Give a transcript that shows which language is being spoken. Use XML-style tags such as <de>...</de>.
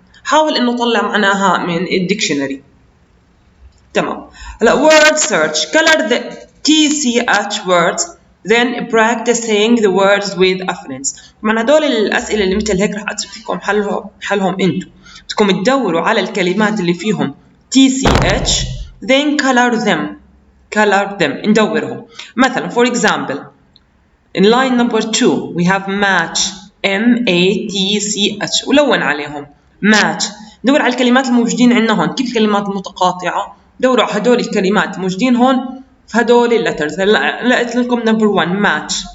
<ar>حاول إنه طلع معناها من الديكشنري. تمام.</ar> <en>هلا word search. Color the TCH words. Then practice saying the words with affluence.</en> <ar>طبعا هدول الأسئلة اللي مثل هيك رح أترك لكم حلهم أنتم. بدكم تدوروا على الكلمات اللي فيهم TCH.</ar> <en>Then color them.</en> <ar>ندورهم. مثلا</ar> <en>for example in line number 2 we have match MATCH</en> <ar>ولون عليهم</ar> <en>match.</en> <ar>ندور على الكلمات الموجودين عندنا هون. كيف الكلمات المتقاطعة؟ دوروا على هدول الكلمات موجودين هون في هدول اللترز. هلا لقيت لكم</ar> <en>number 1 match.</en>